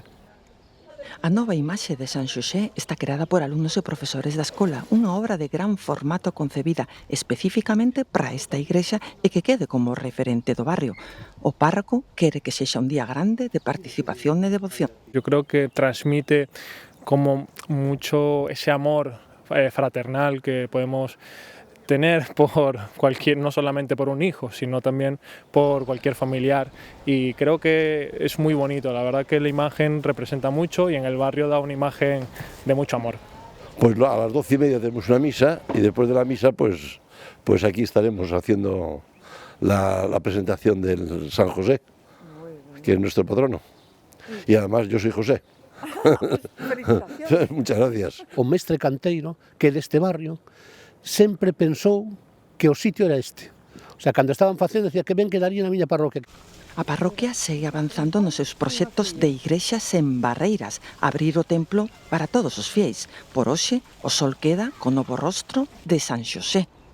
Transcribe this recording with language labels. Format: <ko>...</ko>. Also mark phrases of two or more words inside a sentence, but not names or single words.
<gl>A nova imaxe de San Xosé está creada por alumnos e profesores da escola, unha obra de gran formato concebida especificamente para esta igrexa e que quede como referente do barrio. O párroco quere que sexa un día grande de participación e devoción.</gl> <es>Yo creo que transmite como mucho ese amor fraternal que podemos tener por cualquier, no solamente por un hijo, sino también por cualquier familiar. Y creo que es muy bonito, la verdad que la imagen representa mucho y en el barrio da una imagen de mucho amor. Pues a las 12:30 tenemos una misa y después de la misa pues aquí estaremos haciendo la presentación del San José, que es nuestro patrono. Y además yo soy José. Muchas gracias.</es> <gl>O mestre canteiro que deste barrio sempre pensou que o sitio era este.</gl> <es>O sea,</es> <gl>cando estaban facendo, decía que ben quedaría na miña parroquia. A parroquia segue avanzando nos seus proxectos de igrexas en Barreiras, abrir o templo para todos os fiéis. Por hoxe, o sol queda co novo rostro de San Xosé.</gl>